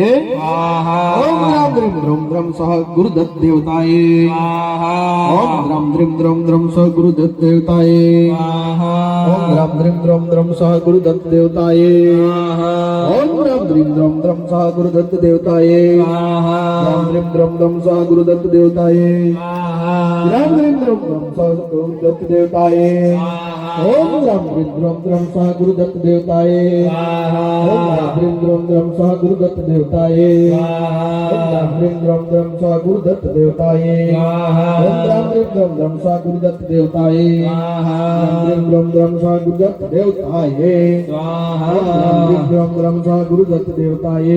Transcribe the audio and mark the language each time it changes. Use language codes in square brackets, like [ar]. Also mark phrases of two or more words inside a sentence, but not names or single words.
[sa] ઓમ દ્રામ દ્રીમ દ્રોમ દ્રમ સહ ગુરુ દત્ત દેવતાએ ઓમ દ્રામ દ્રીમ દ્રોમ દ્રમ સહ ગુરુ દત્ત દેવતાએ ઓમ દ્રામ દ્રીમ દ્રોમ દ્રમ સહ ગુરુ દત્ત દેવતાએ ઓમ દ્રામ દ્રીમ દ્રોમ દ્રમ સહ ગુરુ દત્ત દેવતાએ દ્રામ દ્રીમ દ્રોમ દ્રમ સહ ગુરુ દત્ત દેવતાએ દ્રામ દ્રીમ દ્રોમ દ્રમ સહ ગુરુ દત્ત દેવતાએ ઓમ દ્રામ દ્રીમ દ્રોમ દ્રમ સહ ગુરુ દત્ત દેવતાએ ઓમ દ્રામ દ્રીમ દ્રોમ द्रम स्वाहा गुरुदत्त देवताये ओम द्राम ह्रीं द्रम द्रम स्वाहा गुरुदत्त देवताये ओम द्राम ह्रीं द्रम द्रम स्वाहा गुरुदत्त देवताये ओम ह्रीं द्रम द्रम स्वाहा गुरुदत्त देवताये ओम ह्रीं द्रम द्रम स्वाहा गुरुदत्त देवताये